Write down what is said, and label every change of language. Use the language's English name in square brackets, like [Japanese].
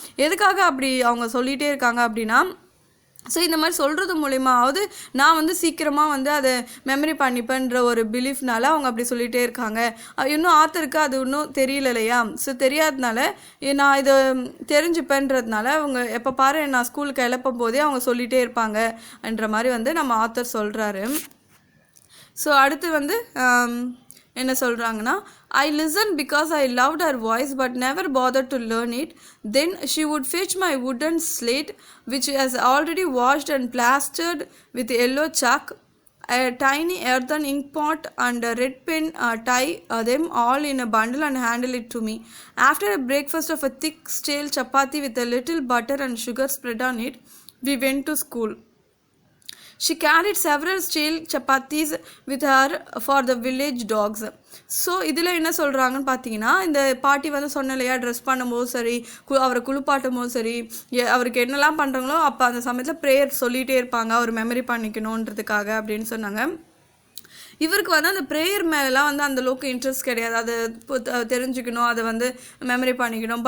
[Tamil] எதுக்காக அப்படி அவங்க சொல்லிகிட்டே இருக்காங்க அப்படின்னா, ஸோ இந்த மாதிரி சொல்கிறது மூலிமாவது நான் வந்து சீக்கிரமாக வந்து அதை மெமரி பண்ணிப்பேன்ற ஒரு பிலீஃப்னால அவங்க அப்படி சொல்லிகிட்டே இருக்காங்க. இன்னும் ஆத்தருக்கு அது இன்னும் தெரியல இல்லையா, ஸோ தெரியாதனால நான் இதை தெரிஞ்சுப்பேன்றதுனால அவங்க எப்போ பாரு நான் ஸ்கூலுக்கு எழுப்பும் போதே அவங்க சொல்லிகிட்டே இருப்பாங்க என்ற மாதிரி வந்து நம்ம ஆத்தர் சொல்கிறாரு. [English] so [Tamil] அடுத்து வந்து என்ன சொல்கிறாங்கன்னா, [English] I listened because I loved her voice but never bothered to learn it. Then she would fetch my wooden slate which was already washed and plastered with yellow chalk, a tiny earthen ink pot and a red pen, tie them all in a bundle and handle it to me. After a breakfast of a thick stale chapati with a little butter and sugar spread on it, we went to school. She carried several steel chapatis with her for the village dogs. [Tamil] So இதில் என்ன சொல்கிறாங்கன்னு பார்த்தீங்கன்னா, இந்த பாட்டி வந்து சொன்னலையா dress பண்ணும்போது சரி, அவரை குளிப்பாட்டும் போது சரி, அவருக்கு என்னெல்லாம் பண்ணுறாங்களோ அப்போ அந்த சமயத்தில் ப்ரேயர் சொல்லிகிட்டே இருப்பாங்க, அவர் மெமரி பண்ணிக்கணுன்றதுக்காக அப்படின்னு சொன்னாங்க. இவருக்கு வந்து அந்த ப்ரேயர் மேலெலாம் வந்து அந்தளவுக்கு இன்ட்ரெஸ்ட் கிடையாது, அது தெரிஞ்சுக்கணும், அதை வந்து மெமரி பண்ணிக்கணும்.